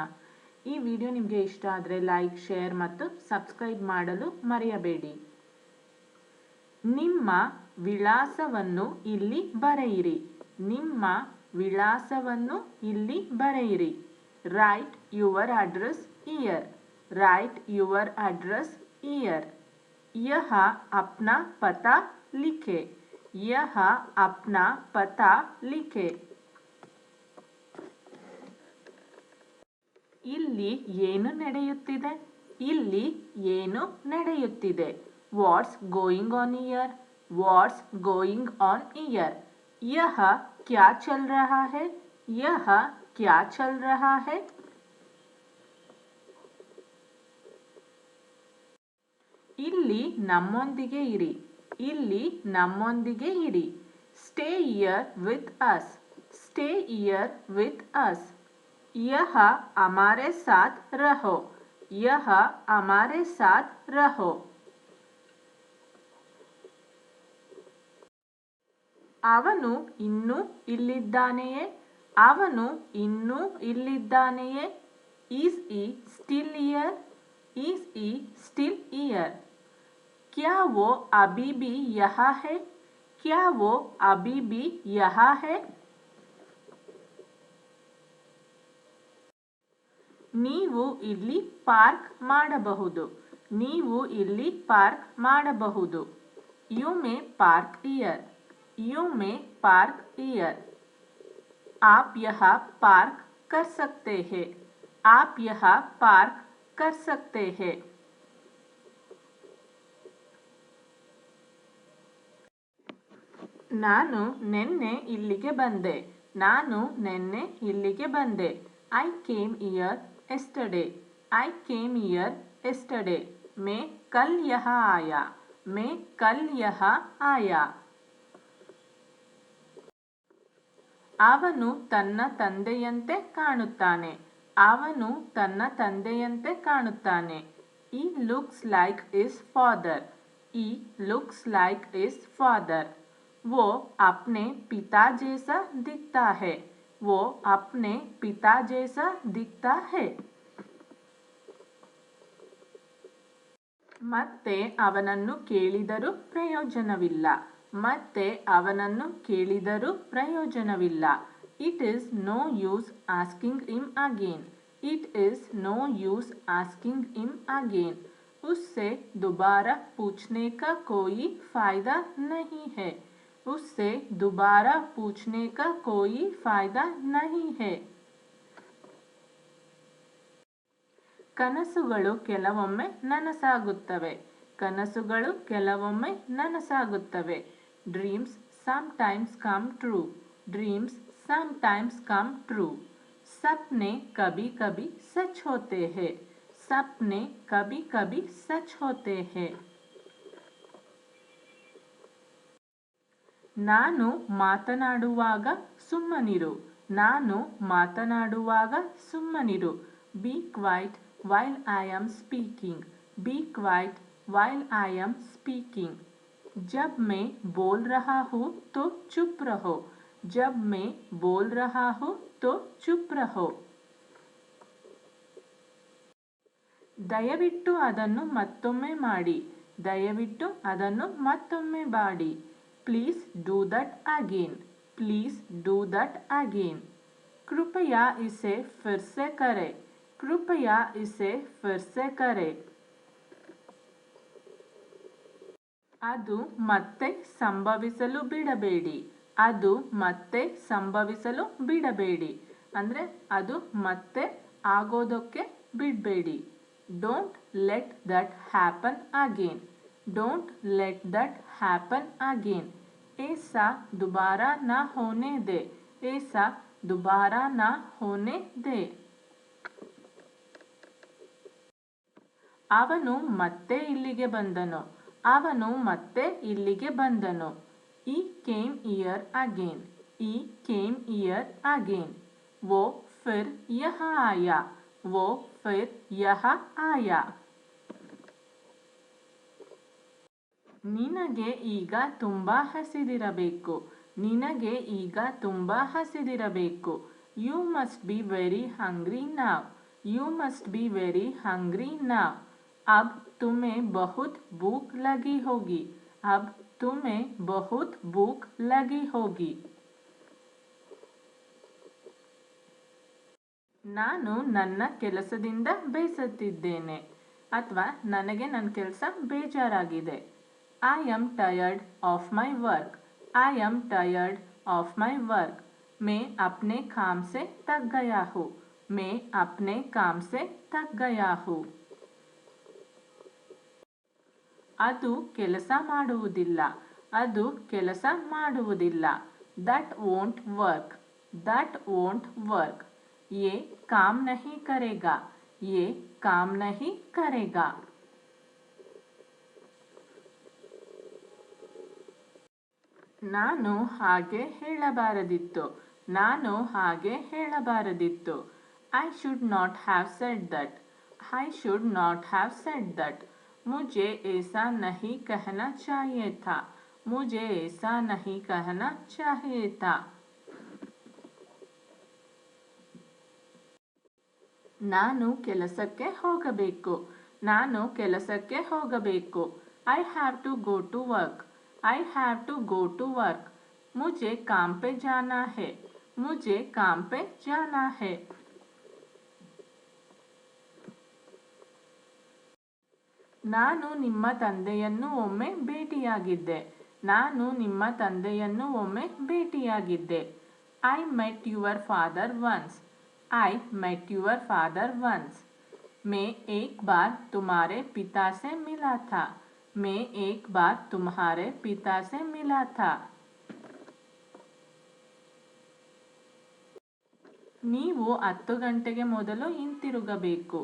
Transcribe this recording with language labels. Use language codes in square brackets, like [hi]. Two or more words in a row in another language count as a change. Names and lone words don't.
[kn] ಈ ವಿಡಿಯೋ ನಿಮಗೆ ಇಷ್ಟ ಆದರೆ ಲೈಕ್, ಶೇರ್ ಮತ್ತು ಸಬ್ಸ್ಕ್ರೈಬ್ ಮಾಡಲು ಮರೆಯಬೇಡಿ. ನಿಮ್ಮ ವಿಳಾಸವನ್ನು ಇಲ್ಲಿ ಬರೆಯಿರಿ. ನಿಮ್ಮ ವಿಳಾಸವನ್ನು ಇಲ್ಲಿ ಬರೆಯಿರಿ. [en] Write your address here. Write your address ear. [hi] यह अपना पता लिखे. यह अपना पता लिखे. [kn] ಇಲ್ಲಿ ಏನು ನಡೆಯುತ್ತಿದೆ? ಇಲ್ಲಿ ಏನು ನಡೆಯುತ್ತಿದೆ? [en] What's going on here? What's going on here? [hi] यह क्या चल रहा है? यह क्या चल रहा है? [kn] ಇಲ್ಲಿ ನಮ್ಮೊಂದಿಗೆ ಇರಿ. ಇಲ್ಲಿ ನಮ್ಮೊಂದಿಗೆ ಇರಿ. [en] Stay here with us. Stay here with us. [hi] यह हमारे साथ रहो. यह हमारे साथ रहो. [kn] ಅವನು ಇನ್ನೂ ಇಲ್ಲಿದ್ದಾನೆಯೇ? ಅವನು ಇನ್ನೂ ಇಲ್ಲಿದ್ದಾನೆಯೇ? [en] Is he still here? Is he still here? [hi] क्या वो अभी भी यहाँ है? क्या वो अभी भी यहाँ है? [kn] ನೀವು ಇಲ್ಲಿ ಪಾರ್ಕ್ ಮಾಡಬಹುದು. ನೀವು ಇಲ್ಲಿ ಪಾರ್ಕ್ ಮಾಡಬಹುದು. [en] You may park here. You may park here. [hi] आप यहाँ पार्क कर सकते हैं. आप यहाँ पार्क कर सकते हैं. [kn] ನಾನು ನೆನ್ನೆ ಇಲ್ಲಿಗೆ ಬಂದೆ. ನಾನು ನೆನ್ನೆ ಇಲ್ಲಿಗೆ ಬಂದೆ. [en] I came here yesterday. I came here yesterday. [hi] मैं कल यहाँ आया. मैं कल यहाँ आया. [kn] ಅವನು ತನ್ನ ತಂದೆಯಂತೆ ಕಾಣುತ್ತಾನೆ. ಅವನು ತನ್ನ ತಂದೆಯಂತೆ ಕಾಣುತ್ತಾನೆ. [en] He looks like his father. He looks like his father. [hi] वो अपने पिता जैसा दिखता है. वो अपने पिता जैसा दिखता है. [kn] ಮತ್ತೆ ಅವನನ್ನು ಕೇಳಿದರೂ ಪ್ರಯೋಜನವಿಲ್ಲ. ಮತ್ತೆ ಅವನನ್ನು ಕೇಳಿದರೂ ಪ್ರಯೋಜನವಿಲ್ಲ. [en] It is no use asking him again. It is no use asking him again. [hi] उससे दोबारा पूछने का कोई फायदा नहीं है. उससे दोबारा पूछने का कोई फायदा नहीं है. [kn] ಕನಸುಗಳು ಕೆಲವೊಮ್ಮೆ ನನಸಾಗುತ್ತವೆ. ಕನಸುಗಳು ಕೆಲವೊಮ್ಮೆ ನನಸಾಗುತ್ತವೆ. [en] ಡ್ರೀಮ್ಸ್ sometimes come true. ड्रीम्स sometimes come true. [hi] सपने कभी कभी सच होते हैं. सपने कभी कभी सच होते हैं. [kn] ನಾನು ಮಾತನಾಡುವಾಗ ಸುಮ್ಮನಿರು. ನಾನು ಮಾತನಾಡುವಾಗ ಸುಮ್ಮನಿರು. [en] Be quiet while I am speaking. Be quiet while I am speaking. [hi] जब मैं बोल रहा हूँ तो चुप रहो. जब मैं बोल रहा हूँ तो चुप रहो. [kn] ದಯವಿಟ್ಟು ಅದನ್ನು ಮತ್ತೊಮ್ಮೆ ಮಾಡಿ. ದಯವಿಟ್ಟು ಅದನ್ನು ಮತ್ತೊಮ್ಮೆ ಮಾಡಿ. [en] Please do that again. Please do that again. [hi] कृपया इसे फिर से करें. कृपया इसे फिर से करें. [kn] ಅದು ಮತ್ತೆ ಸಂಭವಿಸಲು ಬಿಡಬೇಡಿ. ಅದು ಮತ್ತೆ ಸಂಭವಿಸಲು ಬಿಡಬೇಡಿ ಅಂದರೆ ಅದು ಮತ್ತೆ ಆಗೋದಕ್ಕೆ ಬಿಡಬೇಡಿ. [en] Don't let that happen again. Don't let that happen again. [hi] ऐसा दोबारा ना होने दे. ऐसा दोबारा ना होने दे. [kn] ಅವನು ಮತ್ತೆ ಇಲ್ಲಿಗೆ ಬಂದನು. ಅವನು ಮತ್ತೆ ಇಲ್ಲಿಗೆ ಬಂದನು. [en] He came here again. He came here again. [hi] वो फिर यहाँ आया. वो फिर यहाँ आया. [kn] ನಿನಗೆ ಈಗ ತುಂಬ ಹಸಿದಿರಬೇಕು. ನಿನಗೆ ಈಗ ತುಂಬ ಹಸಿದಿರಬೇಕು. [en] You must be very hungry now. You must be very hungry now. [hi] अब तुम्हें बहुत भूख लगी होगी. अब तुम्हें बहुत भूख लगी होगी. [kn] ನಾನು ನನ್ನ ಕೆಲಸದಿಂದ ಬೇಸತ್ತಿದ್ದೇನೆ ಅಥವಾ ನನಗೆ ನನ್ನ ಕೆಲಸ ಬೇಜಾರಾಗಿದೆ. [en] I am tired of my work. I am tired of my work. [hi] मैं अपने काम से थक गया हूँ. मैं अपने काम से थक गया हूँ. [kn] ಅದು ಕೆಲಸ ಮಾಡುವುದಿಲ್ಲ. ಅದು ಕೆಲಸ ಮಾಡುವುದಿಲ್ಲ. [en] That won't work. That won't work. [hi] ये काम नहीं करेगा. ये काम नहीं करेगा. [kn] ನಾನು ಹಾಗೆ ಹೇಳಬಾರದಿತ್ತು. ನಾನು ಹಾಗೆ ಹೇಳಬಾರದಿತ್ತು. [en] I should not have said that. I should not have said that. [hi] मुझे ऐसा नहीं कहना चाहिए था. मुझे ऐसा नहीं कहना चाहिए था. [kn] ನಾನು ಕೆಲಸಕ್ಕೆ ಹೋಗಬೇಕು. ನಾನು ಕೆಲಸಕ್ಕೆ ಹೋಗಬೇಕು. [en] I have to go to work. I have to go to work. [hi] मुझे काम पे जाना है. मुझे काम पे जाना है. [kn] ನಾನು ನಿಮ್ಮ ತಂದೆಯನ್ನು ಒಮ್ಮೆ ಭೇಟಿಯಾಗಿದ್ದೆ. ನಾನು ನಿಮ್ಮ ತಂದೆಯನ್ನು ಒಮ್ಮೆ ಭೇಟಿಯಾಗಿದ್ದೆ. [en] I met your father once. I met your father once. [hi] मैं एक बार तुम्हारे पिता से मिला था. मैं एक बार तुम्हारे पिता से मिला था. [kn] ನೀವು 10 ಗಂಟೆಗೆ ಮೊದಲು ಹಿಂತಿರುಗಬೇಕು.